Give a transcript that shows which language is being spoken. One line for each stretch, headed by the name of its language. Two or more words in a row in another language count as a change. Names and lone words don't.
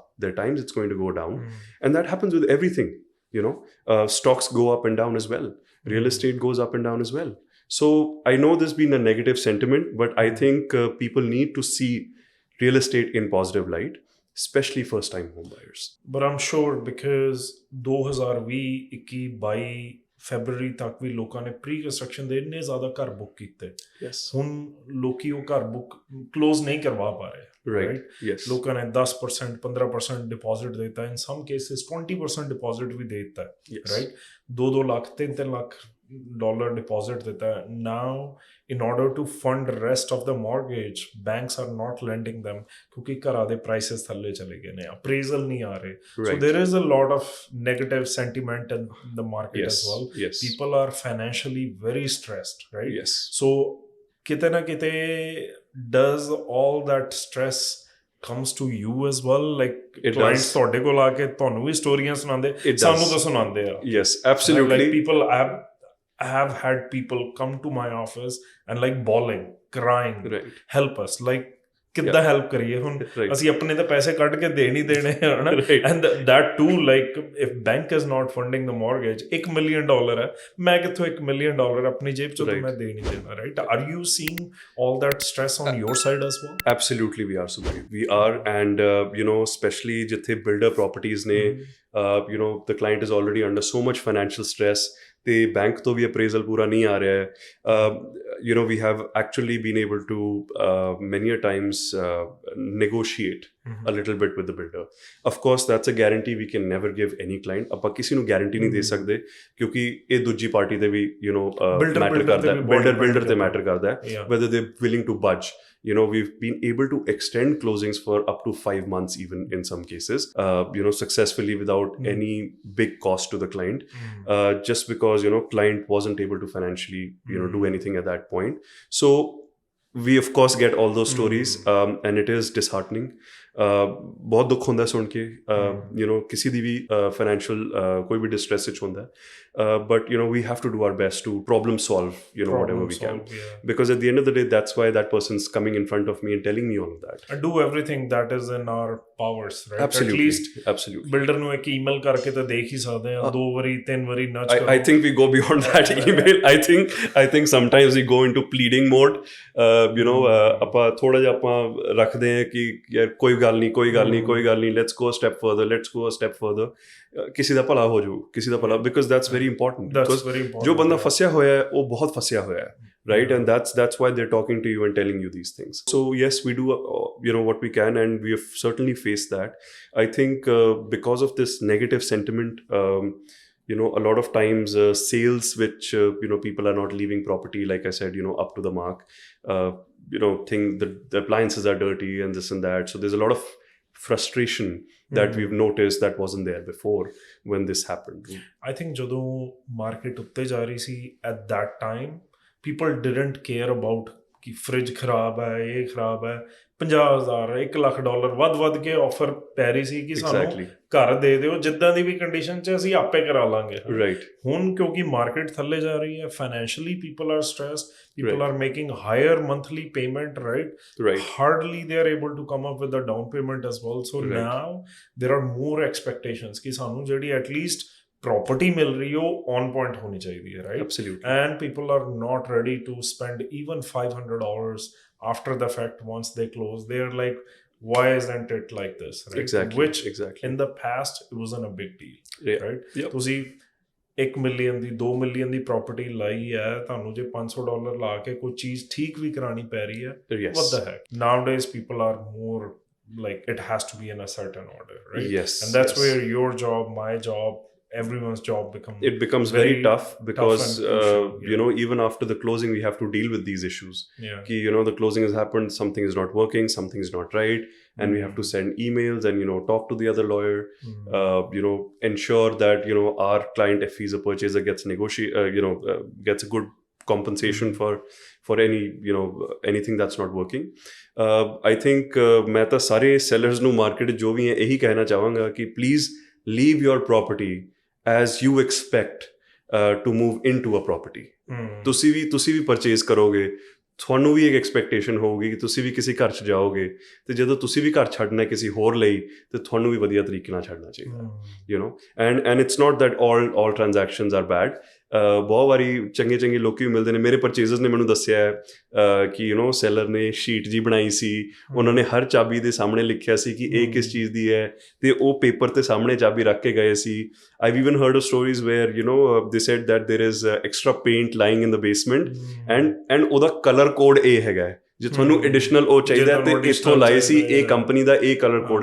English: There are times it's going to go down. And that happens with everything. Stocks go up and down as well. Real estate goes up and down as well. So I know there's been a negative sentiment, but I think people need to see real estate in positive light, especially first-time home buyers. But I'm sure because
Punjabi: 2020, 22 ਫੈਬਰੂਰੀ ਤੱਕ ਵੀ ਲੋਕਾਂ ਨੇ
English: pre construction
Punjabi: ਦੇ ਇੰਨੇ ਜ਼ਿਆਦਾ ਘਰ ਬੁੱਕ ਕੀਤੇ, ਹੁਣ ਲੋਕੀ ਉਹ ਘਰ ਬੁੱਕ ਕਲੋਜ਼ ਨਹੀਂ ਕਰਵਾ ਪਾ ਰਹੇ.
English: Right.
Punjabi: ਲੋਕਾਂ ਨੇ 10%, 15% ਡਿਪੋਜ਼ਿਟ ਦੇ ਦਿੱਤਾ,
English: in some cases
Punjabi: 20% ਡਿਪੋਜ਼ਿਟ ਵੀ ਦੇ ਦਿੱਤਾ, ਰਾਈਟ? 2-2 ਲੱਖ, 3-3 ਲੱਖ
English: dollar deposit
Punjabi: ਦਿੱਤਾ.
English: Now in order to fund rest of the mortgage, banks are not lending them
Punjabi: ਕਿਉਂਕਿ ਘਰਾਂ ਦੇ prices ਥੱਲੇ ਚਲੇ ਗਏ ਨੇ, appraisal ਨਹੀਂ ਆ ਰਹੇ.
English: So there is a lot of negative sentiment in the market as well. People are financially very stressed, right? So
Punjabi: ਕਿਤੇ ਨਾ ਕਿਤੇ
English: does all that stress comes to you as well? Like clients
Punjabi: ਤੁਹਾਡੇ ਕੋਲ ਆ ਕੇ ਤੁਹਾਨੂੰ ਵੀ ਸਟੋਰੀਆਂ ਸੁਣਾਉਂਦੇ, ਸਾਨੂੰ ਤਾਂ ਸੁਣਾਉਂਦੇ ਆ.
English: Yes, absolutely. Like people I have had people come to my office and like bawling, crying, help us.
Punjabi: Like ਕਿੱਦਾਂ ਹੈਲਪ ਕਰੀਏ ਹੁਣ
English: Right.
Punjabi: ਅਸੀਂ ਆਪਣੇ ਤਾਂ ਪੈਸੇ ਕੱਢ ਕੇ ਦੇ ਨਹੀਂ ਦੇਣੇ ਹਨਾ
English: Right. ਐਂਡ that too like if bank is not funding the mortgage $1 million
Punjabi: ਹੈ ਮੈਂ ਕਿੱਥੋਂ $1 million ਆਪਣੀ ਜੇਬ ਚੋਂ ਤਾਂ
English: Right.
Punjabi: ਮੈਂ ਦੇ ਨਹੀਂ ਦੇਣਾ
English: right are you seeing all that stress on your side as well Absolutely, we are, Subhadeep. We are, and especially jithe builder properties ne, the client is already under so much financial stress. The bank
Hindi: तो भी appraisal पूरा नहीं आ रहा है.
English: We have actually been able to many a times negotiate a little bit with the builder. Of course, that's a guarantee we can never give any client.
Punjabi: ਆਪਾਂ ਕਿਸੇ ਨੂੰ guarantee ਨਹੀਂ ਦੇ ਸਕਦੇ ਕਿਉਂਕਿ ਇਹ ਦੂਜੀ ਪਾਰਟੀ ਤੇ ਵੀ matter ਕਰਦਾ ਹੈ builder ਤੇ matter ਕਰਦਾ ਹੈ
English: whether they're willing to budge. We've been able to extend closings for up to 5 months even in some cases, successfully without any big cost to the client, just because, client wasn't able to financially, do anything at that point. So we of course get all those stories, and it is disheartening.
Punjabi: ਬਹੁਤ ਦੁੱਖ ਹੁੰਦਾ ਸੁਣ ਕੇ ਕਿਸੇ ਦੀ ਵੀ financial ਕੋਈ ਵੀ distress ਵਿੱਚ ਹੁੰਦਾ
English: but we have to do our best to problem solve whatever we can, because at the end of the day that's why that person's coming in front of me and telling me all of that, and do everything that is in our powers, right? Absolutely. At least Absolutely.
Punjabi: builder ਨੂੰ ਇੱਕ email ਕਰਕੇ ਤਾਂ ਦੇਖ ਹੀ ਸਕਦੇ ਆ 2 ਵਾਰੀ 3 ਵਾਰੀ nudge ਕਰੋ
English: I think we go beyond that email. I think sometimes we go into pleading mode.
Punjabi: ਆਪਾਂ ਥੋੜਾ ਜਿਹਾ ਆਪਾਂ ਰੱਖਦੇ ਹਾਂ ਕਿ ਯਾਰ ਕੋਈ ਗੱਲ ਨਹੀਂ
English: let's go a step further.
Punjabi: ਕਿਸੇ ਦਾ ਭਲਾ ਹੋ ਜਾਊ ਕਿਸੇ ਦਾ ਭਲਾ,
English: because that's very important.
Punjabi: ਜੋ ਬੰਦਾ ਫਸਿਆ ਹੋਇਆ ਹੈ ਉਹ ਬਹੁਤ ਫਸਿਆ ਹੋਇਆ ਹੈ,
English: right? And that's why they're talking to you and telling you these things. So yes, we do what we can, and we have certainly faced that. I think because of this negative sentiment, a lot of times sales which people are not leaving property, like I said, up to the mark, think that the appliances are dirty and this and that. So there's a lot of frustration that we've noticed that wasn't there before when this happened. I think
Punjabi: ਜਦੋਂ market ਉੱਤੇ ਜਾ ਰਹੀ ਸੀ
English: at that time people didn't care about
Punjabi: ਕਿ fridge ਖਰਾਬ ਹੈ ਇਹ ਖਰਾਬ ਹੈ $50,000 $1 ਲੱਖ ਵੱਧ ਕੇ ਆਫਰ ਪੈ ਰਹੀ ਸੀ ਕਿ ਸਾਨੂੰ ਘਰ ਦੇ ਦਿਓ ਜਿੱਦਾਂ ਦੀ ਵੀ ਕੰਡੀਸ਼ਨ 'ਚ ਅਸੀਂ ਆਪੇ ਕਰਾ ਲਾਂਗੇ,
English: right?
Punjabi: ਹੁਣ ਕਿਉਂਕਿ ਮਾਰਕੀਟ ਥੱਲੇ ਜਾ ਰਹੀ ਹੈ
English: financially people are stressed, people are making higher monthly payment, right? Hardly they are able to come up with the down payment as well, so now there are more expectations
Punjabi: ਕਿ ਸਾਨੂੰ ਜਿਹੜੀ
English: at least property
Punjabi: ਮਿਲ ਰਹੀ ਉਹ
English: on point
Punjabi: ਹੋਣੀ ਚਾਹੀਦੀ ਹੈ,
English: right? Absolutely. And people are not ready to spend even $500 after the fact once they close. They are like, why isn't it like this, right? Exactly. In the past it wasn't a big deal, right?
Punjabi: ਤੁਸੀਂ $1 million ਦੀ $2 million ਦੀ property ਲਾਈ ਹੈ ਤੁਹਾਨੂੰ ਜੇ $500 ਲਾ ਕੇ ਕੋਈ ਚੀਜ਼ ਠੀਕ ਵੀ ਕਰਾਣੀ ਪੈ ਰਹੀ ਹੈ,
English: what the heck? Nowadays people are more like it has to be in a certain order, right? Yes. And that's where your job, my job, everyone's job becomes very tough, because even after the closing we have to deal with these issues. The closing has happened, something is not working, something is not right, and we have to send emails and talk to the other lawyer, ensure that our client, if he's a purchaser, gets a good compensation for any anything that's not working. I think
Hindi: मैं तो सारे sellers ਨੂੰ market जो भी हैं यही कहना चाहूँगा कि
English: please leave your property as you expect to move into a property.
Punjabi: ਤੁਸੀਂ ਵੀ purchase ਕਰੋਗੇ, ਤੁਹਾਨੂੰ ਵੀ ਇੱਕ ਐਕਸਪੈਕਟੇਸ਼ਨ ਹੋਊਗੀ ਕਿ ਤੁਸੀਂ ਵੀ ਕਿਸੇ ਘਰ 'ਚ ਜਾਓਗੇ ਤੇ ਜਦੋਂ ਤੁਸੀਂ ਵੀ ਘਰ ਛੱਡਣਾ ਕਿਸੇ ਹੋਰ ਲਈ ਤੇ ਤੁਹਾਨੂੰ ਵੀ ਵਧੀਆ ਤਰੀਕੇ ਨਾਲ ਛੱਡਣਾ ਚਾਹੀਦਾ,
English: and it's not that all transactions are bad.
Punjabi: ਬਹੁਤ ਵਾਰੀ ਚੰਗੇ ਲੋਕੀ ਵੀ ਮਿਲਦੇ ਨੇ, ਮੇਰੇ ਪਰਚੇਜ਼ਰਸ ਨੇ ਮੈਨੂੰ ਦੱਸਿਆ ਕਿ ਸੈਲਰ ਨੇ ਸ਼ੀਟ ਜੀ ਬਣਾਈ ਸੀ, ਉਹਨਾਂ ਨੇ ਹਰ ਚਾਬੀ ਦੇ ਸਾਹਮਣੇ ਲਿਖਿਆ ਸੀ ਕਿ ਇਹ ਕਿਸ ਚੀਜ਼ ਦੀ ਹੈ ਤੇ ਉਹ ਪੇਪਰ ਤੇ ਸਾਹਮਣੇ ਚਾਬੀ ਰੱਖ ਕੇ ਗਏ ਸੀ.
English: I've even heard of stories where they said that there is extra paint lying in the basement and
Punjabi: ਉਹਦਾ
English: color code
Punjabi: ਇਹ ਹੈਗਾ ਜੇ ਤੁਹਾਨੂੰ ਐਡੀਸ਼ਨਲ ਉਹ ਚਾਹੀਦਾ ਤੇ ਇੱਥੋਂ ਲਾਏ ਸੀ ਇਹ ਕੰਪਨੀ ਦਾ ਇਹ
English: color code.